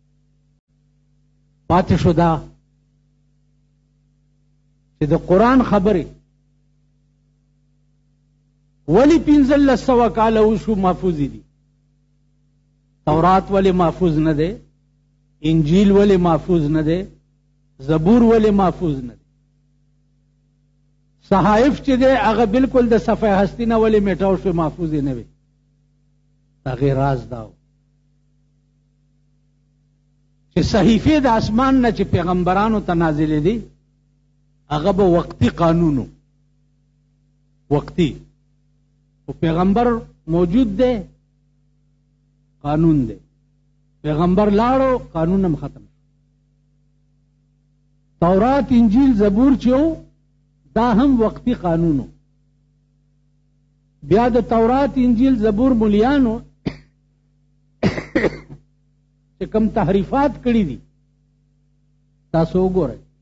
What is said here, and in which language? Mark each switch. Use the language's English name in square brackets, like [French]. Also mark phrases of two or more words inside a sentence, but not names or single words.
[Pashto] پاتې شو دا چې د قرآن خبرې ولی 1500 کاله وشو محفوظ دي. تورات ولی محفوظ نه دی، انجیل ولی محفوظ نه دی، زبور ولی محفوظ نه دی، صحائف چې دی هغه بالکل د صفحه هستی نه ولی میټاو شو، محفوظ نه وي. هغې راز دا چې صحیفې د اسمان نه چې پیغمبرانو ته نازلې دي هغه به وقتی قانونو، وقتی او پیغمبر موجود دی قانون دی، پیغمبر لاړو قانون هم ختم. تورات انجیل زبور چې وو دا هم وقتی قانونو. بیا د تورات انجیل زبور ملیانو چې کم تحریفات کړي دي تاسو وګورئ.